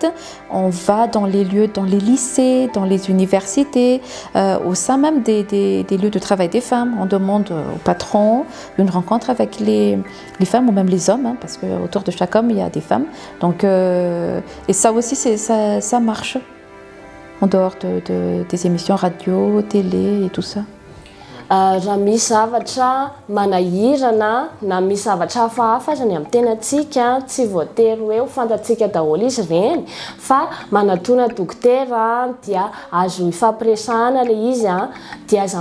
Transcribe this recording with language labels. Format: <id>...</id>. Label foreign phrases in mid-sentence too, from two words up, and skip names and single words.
<fr>On va dans les lieux, dans les lycées, dans les universités, au sein même des lieux de travail des femmes. On demande au patron une rencontre avec les femmes ou même les hommes, parce qu'autour de chaque homme, il y a des femmes. Donc, et ça aussi, ça marche, en dehors des émissions radio, télé et tout ça.</fr> <mg>Raha misy zavatra manahirana na misy zavatra hafahafa zany amin'ny tenatsika tsy voatery hoe ho fantatsika daholo izy ireny fa manatona dokotera dia azo ifampiresahana le izy dia aza</mg>